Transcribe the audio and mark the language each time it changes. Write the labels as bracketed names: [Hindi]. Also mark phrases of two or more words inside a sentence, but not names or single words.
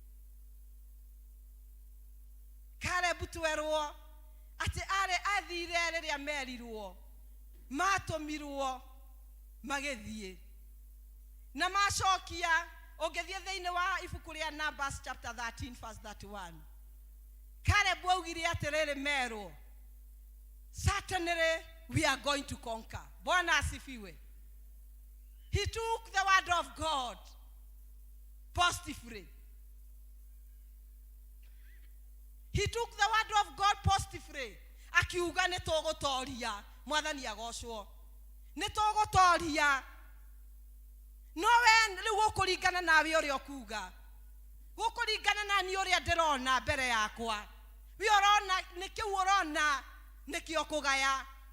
[Kikuyu] Caleb twerwo atĩ athire rĩrĩa merirwo, matũmirwo magĩthiĩ. Na macokia, ũngĩthiĩ thĩinĩ wa ibuku rĩa Numbers [English] chapter 13 verse [Kikuyu] 31. Caleb augire atĩrĩrĩ merwo, [English] certainly we are going to conquer. [Swahili] Bwana asifiwe. [English] He took the word of God positively. He took the word of God positively. [Kikuyu] Akiuga nĩ tũgũtoria, Mwathani agocwo. Nĩ tũgũtoria. No we rĩu gũkũringana nawe ũrĩa ũkuga. Gũkũringana na niĩ ũrĩa ndĩrona mbere yakwa. We ũrona nĩ kĩu ũrona nĩkĩo kũgaya.